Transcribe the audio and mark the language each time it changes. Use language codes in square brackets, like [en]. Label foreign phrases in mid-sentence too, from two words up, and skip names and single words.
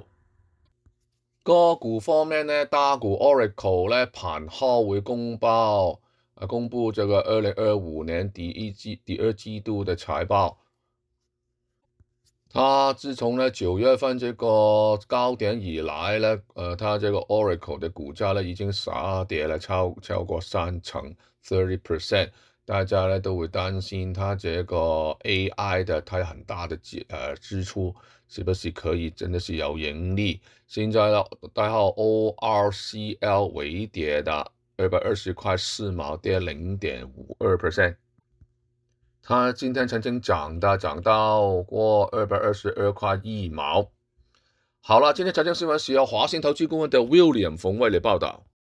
[zh] 個股方面呢，大股 Oracle 呢盤後會公布這個2025年第二季度的財報。它自從呢9月份這個高點以來呢，它這個 Oracle 的股價呢已經下跌了超過30%。大家呢都會擔心它這個 AI 的它很大的支出，是不是可以真的是有盈利？現在呢，代號 ORCL 微跌的220.4毛，跌0.52%。它今天曾經漲到過222.1毛。好了，今天財經新聞是由華信投資顧問的 William 馮為你報道。